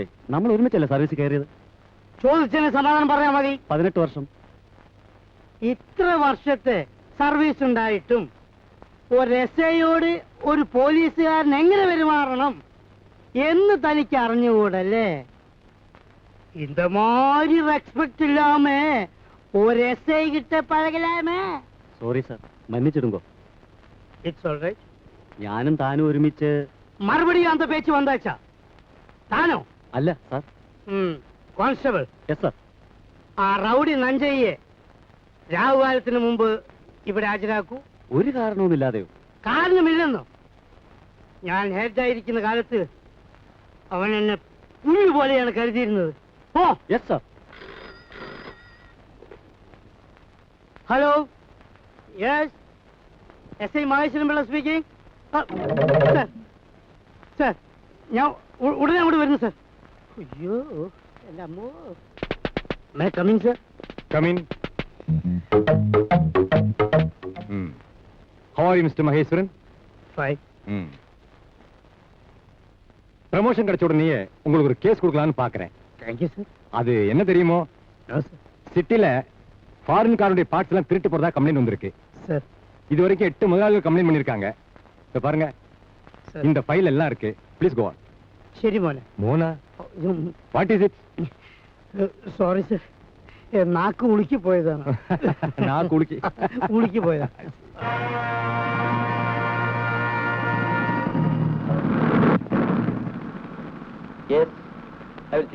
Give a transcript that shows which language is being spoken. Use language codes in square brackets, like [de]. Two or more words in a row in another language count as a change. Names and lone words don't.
[ml] നമ്മൾ ഒരുമിച്ചല്ലേ സർവീസ് കയറിയത്? ചോദിച്ചതിന് സമാധാനം പറയാൻ മതി. 18 വർഷം. ഇത്ര വർഷത്തെ സർവീസ് ഉണ്ടായിട്ടും ഒരു എസ്ഐയോട് ഒരു പോലീസുകാരൻ എങ്ങനെ പെരുമാറണം എന്ന് തനിക്ക് അറിഞ്ഞുകൂടല്ലേ? [ta] இந்த மாதிரி ரெஸ்பெக்ட் இல்லாம ஒரு எஸ்ஐ கிட்ட பழகலாமே. [en] sorry sir, [ta] മன்னிச்சிடுங்கோ. [en] it's all right. [ml] ഞാനും താനും ഒരുമിച്ച്. [ta] மறுபடியும் அந்த பேச்சு வந்தாச்சா? தானோ? [ml] അല്ല സാർ. കോൺസ്റ്റബിൾ. [en] yes sir. [ml] ആ റൗഡി നഞ്ചയ്യെ രാഹുകാലത്തിന് മുമ്പ് ഇവിടെ ഹാജരാക്കൂ. ഒരു കാരണവുമില്ലാതെയോ? കാരണമില്ലെന്നോ? ഞാൻ ഹെഡായിരിക്കുന്ന കാലത്ത് അവൻ എന്നെ പുല്ല് പോലെയാണ് കരുതിയിരുന്നത്. ഓ [en] yes sir. hello, yes, SI Maheswaran Pillai speaking. [ml] സാർ, ഞാൻ ഉടനെ അങ്ങോട്ട് വരുന്നു സാർ. അയ്യോ എൻ്റെ അമ്മോ. [en] may coming sir? Come in. How are you, Mr. Maheswaran? ഫൈൻ. [ta] ப்ரமோஷன் கிடைச்ச உடனே உங்களுக்கு ஒரு கேஸ் கொடுக்கலாம்னு பாக்குறேன். [en] thank you sir. [ta] அது என்ன தெரியுமோ? [en] no sir. [ta] சிட்டில ஃபாரின் காருடைய பார்ட்ஸ் எல்லாம் திருட்டு போறதா கம்ப்ளைண்ட் வந்திருக்கு. சார். இது வரைக்கும் 8 முதலாளிகள் கம்ப்ளைண்ட் பண்ணிருக்காங்க. இப்ப பாருங்க, சார். இந்த ஃபைல் எல்லாம் இருக்கு. [en] please go on. [ml] ശരി മോനെ. [en] மோனா, what is it? [ml] സോറി സാർ, നാക്ക് ഉളുക്കി പോയതാണ്. [ta] நான் குளிக்கி. [ml] ഉളുക്കി പോയതാ. [en] Yes, I will see.